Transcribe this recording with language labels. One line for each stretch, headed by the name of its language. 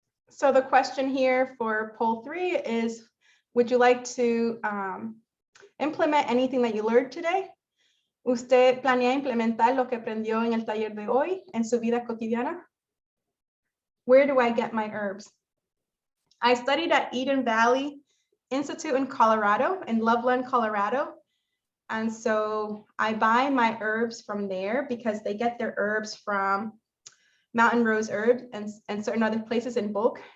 English: So the question here for poll 3 is, would you like to implement anything that you learned today?
Spanish: ¿Usted planea implementar lo que aprendió en el taller de hoy en su vida cotidiana?
English: Where do I get my herbs? I studied at Eden Valley Institute in Colorado, in Loveland, Colorado. And so I buy my herbs from there because they get their herbs from Mountain Rose Herbs and certain other places in bulk.